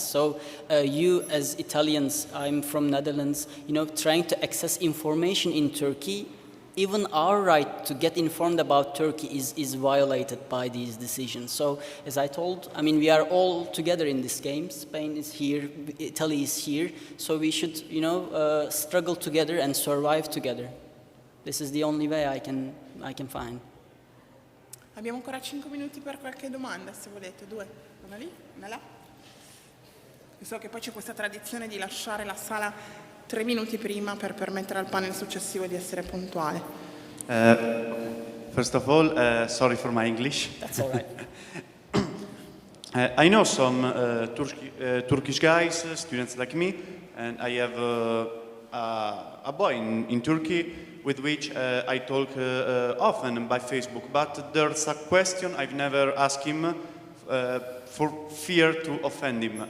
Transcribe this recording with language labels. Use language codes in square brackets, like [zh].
[en] So you as Italians, I'm from Netherlands, trying to access information in Turkey, even our right to get informed about Turkey is violated by these decisions. So, as I told, we are all together in this game. Spain is here, Italy is here. So we should, struggle together and survive together. This is the only way I can find. [it] Abbiamo ancora 5 minuti per qualche domanda, se volete. 2. Una lì, una là. So che poi c'è questa tradizione di lasciare la sala 3 minuti prima per permettere al panel successivo di essere puntuale. [en] First of all, sorry for my English. That's all right. I know some Turkish guys, students like me, and I have a boy in Turkey with which I talk often by Facebook, but there's a question I've never asked him for fear to offend him.